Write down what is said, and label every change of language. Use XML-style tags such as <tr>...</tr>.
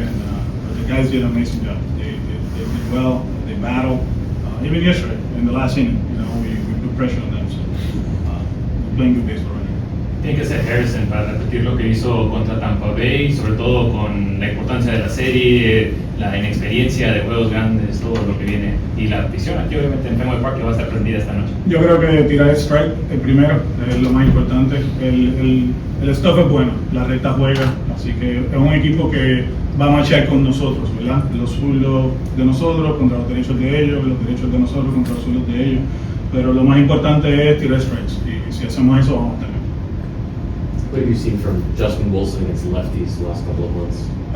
<en>And the guys did an amazing job. They did well. They battled. Even yesterday, in the last inning, we put pressure on them. So we're playing good baseball right now.</en> <es>Tiene que ser Harrison para repetir lo que hizo contra Tampa Bay, sobre todo con la importancia de la serie, la inexperiencia de juegos grandes, todo lo que viene. Y la afición aquí obviamente en Fenway Park va a estar prendida esta noche. Yo creo que tirar strike el primero es lo más importante. El stuff es bueno, la recta juega, así que es un equipo que va a marchar con nosotros, ¿verdad? Los zurdos de nosotros contra los derechos de ellos, los derechos de nosotros contra los zurdos de ellos. Pero lo más importante es tirar strikes, y si hacemos eso vamos a tener.</es> <en>What have you seen from Justin Wilson against lefties the last couple of months?</en>